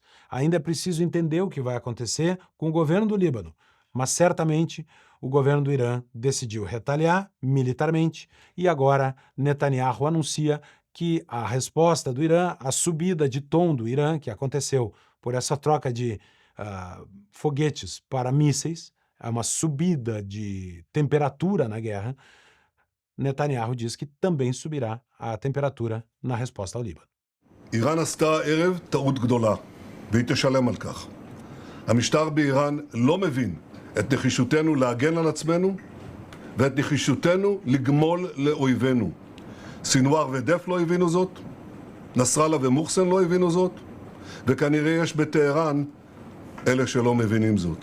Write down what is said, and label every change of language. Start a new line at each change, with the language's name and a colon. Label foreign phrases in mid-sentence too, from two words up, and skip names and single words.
Portuguese: Ainda é preciso entender o que vai acontecer com o governo do Líbano, mas certamente o governo do Irã decidiu retaliar militarmente e agora Netanyahu anuncia que a resposta do Irã, a subida de tom do Irã, que aconteceu por essa troca de foguetes para mísseis, uma subida de temperatura na guerra, Netanyahu diz que também subirá a temperatura na resposta ao Líbano.
Hebrew: איראן עשתה הערב טעות גדולה, והיא תשלם על כך. המשטר באיראן לא מבין את נחישותנו להגן על עצמנו ואת נחישותנו לגמול לאויבינו. סינואר ודף לא הבינו זאת, נסראללה ומוחסן לא הבינו זאת, וכנראה יש בטהרן אלה שלא מבינים זאת.